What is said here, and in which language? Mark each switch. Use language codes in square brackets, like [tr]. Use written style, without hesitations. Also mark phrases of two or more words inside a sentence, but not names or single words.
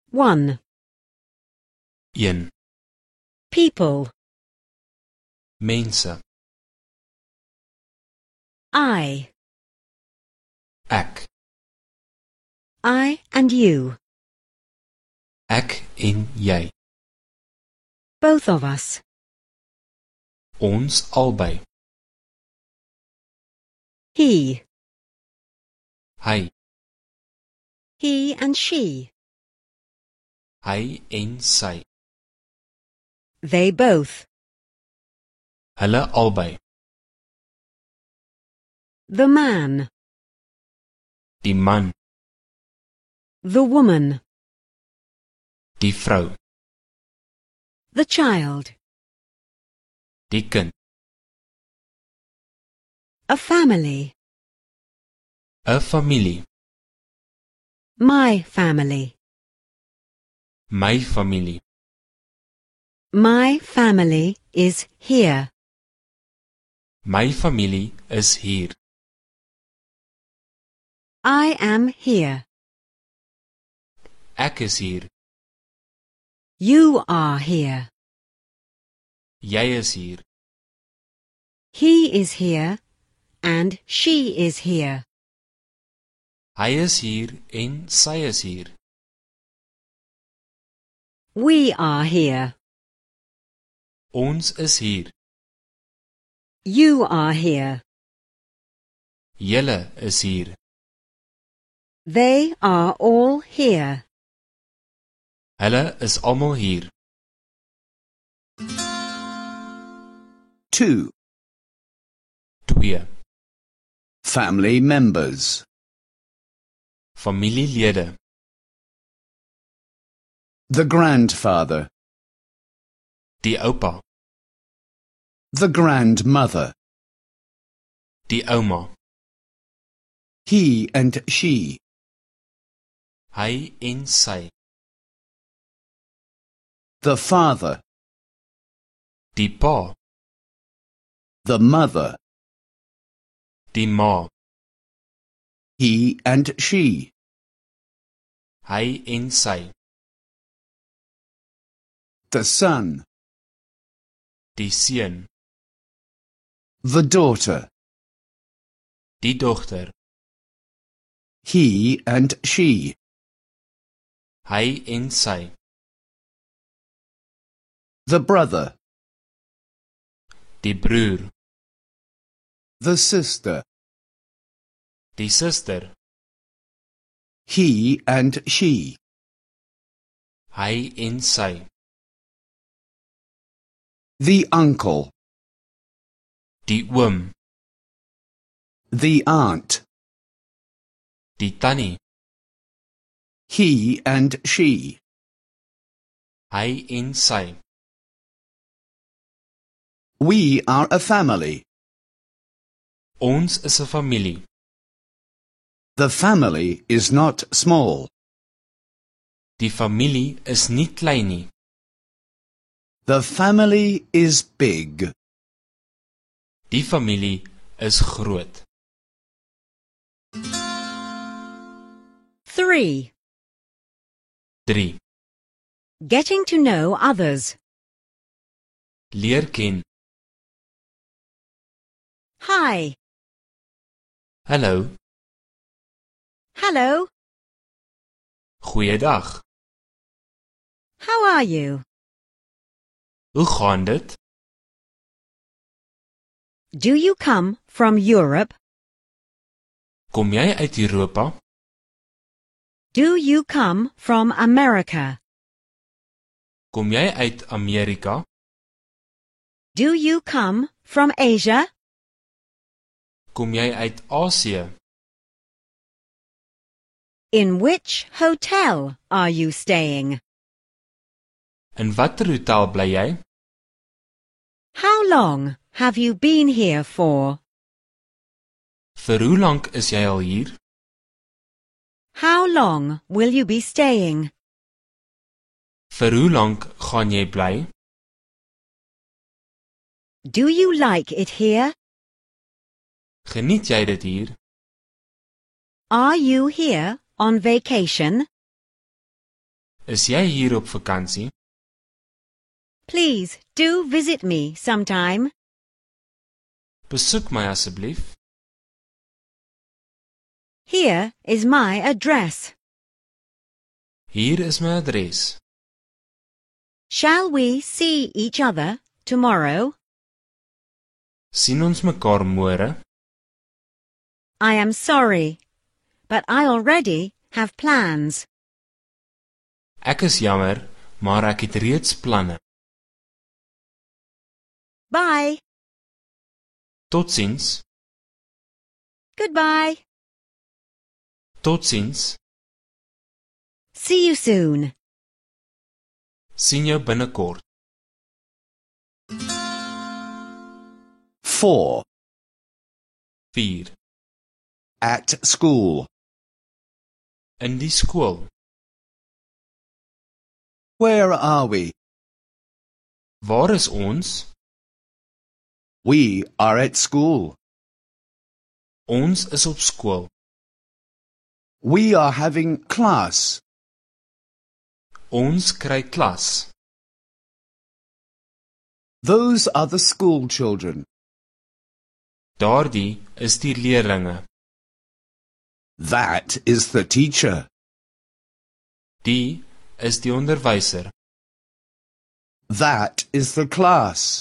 [en] 1. [af] 1. [en] People. [af] Mense. [en] I. [af] Ek. [en] I and you. [af] Ek en jy. [en] Both of us. [af] Ons albei. [en] He. [af] Hy. [en] He and she. [af] Hy en sy. [en] They both. [af] Hulle albei. [en] The man. [af] Die man. [en] The woman. [af] Die vrou. [en] The child. [af] Die kind. [en] A family. [af] 'n familie. [en] My family. [af] My familie. [en] My family is here. [af] My familie is hier. [en] I am here. [af] Ek is hier. [en] You are here. [af] Jy is hier. [en] He is here and she is here. [af] Hy is hier en sy is hier. [en] We are here. [af] Ons is hier. [en] You are here. [af] Julle is hier. [en] They are all here. [af] Hulle is almal hier. [en] 2. [af] 2. [en] Family members. [af] Familielede. [en] The grandfather. [af] Die oupa. [en] The grandmother. [af] Die ouma. [en] He and she. [af] Hy en sy. [en] The father. [af] Die pa. [en] The mother. [af] Die ma. [en] He and she. [af] Hy en sy. [en] The son. [af] Die seun. [en] The daughter. [af] Die dogter. [en] He and she. [af] Hy en sy. [en] The brother. [af] Die broer. [en] The sister. [af] Die suster. [en] He and she. [af] Hy en sy. [en] The uncle. [af] Die oom. [en] The aunt. [af] Die tannie. [en] He and she. [af] Hy en sy. [en] We are a family. [af] Ons is 'n familie. [en] The family is not small. [af] Die familie is nie klein nie. [en] The family is big. [af] Die familie is groot. [en] 3. [af] 3. [en] Getting to know others. [af] Leer ken. [en] Hi. [af] Hallo. [en] Hello. [af] Goeiedag. [en] How are you? [af] Hoe gaan dit? [en] Do you come from Europe? [af] Kom jy uit Europa? [en] Do you come from America? [af] Kom jy uit Amerika? [en] Do you come from Asia? [af] Kom jy uit Asië? [en] In which hotel are you staying? [af] In watter hotel bly jy? [en] How long have you been here for? [af] Vir hoe lank is jy al hier? [en] How long will you be staying? [af] Vir hoe lank gaan jy bly? [en] Do you like it here? [af] Geniet jy dit hier? [en] Are you here on vacation? [af] Is jy hier op vakansie? [en] Please do visit me sometime. [af] Besoek my asseblief. [en] Here is my address. [af] Hier is my adres. [en] Shall we see each other tomorrow? [af] Sien ons mekaar môre? [en] I am sorry, but I already have plans. [af] Ek is jammer, maar ek het reeds planne. [en] Bye. [af] Totsiens. [en] Goodbye. [af] Totsiens. [en] See you soon. [af] Sien jou binnekort. [en] 4. [af] 4. [en] At school. [af] In die skool. [en] Where are we? [af] Waar is ons? [en] We are at school. [af] Ons is op skool. [en] We are having class. [af] Ons kry klas. [en] Those are the school children. [af] Daardie is die leerlinge. [en] That is the teacher. [af] Die is die onderwyser. [en] That is the class.